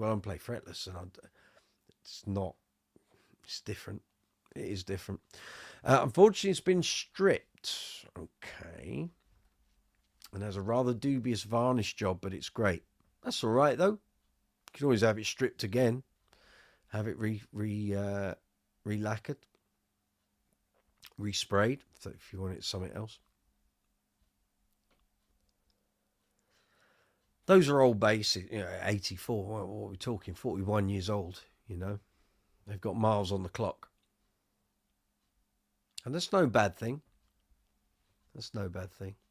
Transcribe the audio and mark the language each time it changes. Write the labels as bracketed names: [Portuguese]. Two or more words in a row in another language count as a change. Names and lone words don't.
[English] Well, I don't play fretless, and it's not. It's different. It is different. Unfortunately, it's been stripped. Okay. And has a rather dubious varnish job, but it's great. That's all right, though. You can always have it stripped again. Have it re-lacquered. Resprayed, if you want it something else. Those are old basses, 84. What are we talking? 41 years old, They've got miles on the clock. And that's no bad thing. That's no bad thing.